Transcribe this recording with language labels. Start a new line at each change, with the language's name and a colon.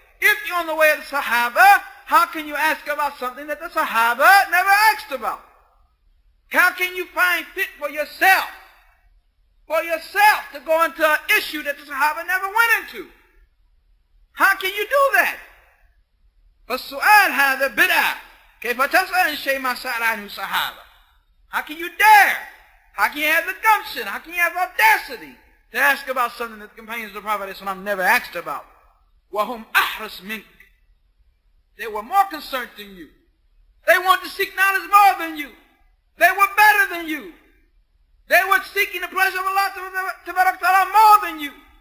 English: If you're on the way of the Sahaba, how can you ask about something that the Sahaba never asked about? How can you find fit for yourself to go into an issue that the Sahaba never went into? How can you do that?
Arabic: فالسؤال هذا بدعة. كيف تسأل شيء ما سأل عنه الصحابة?
English: How can you dare? How can you have the gumption? How can you have audacity to ask about something that the companions of the Prophet ﷺ never asked about?
Arabic: وهم أحرص منك.
English: They were more concerned than you. They wanted to seek knowledge more than you. They were better than you. They were seeking the pleasure of Allah more than you.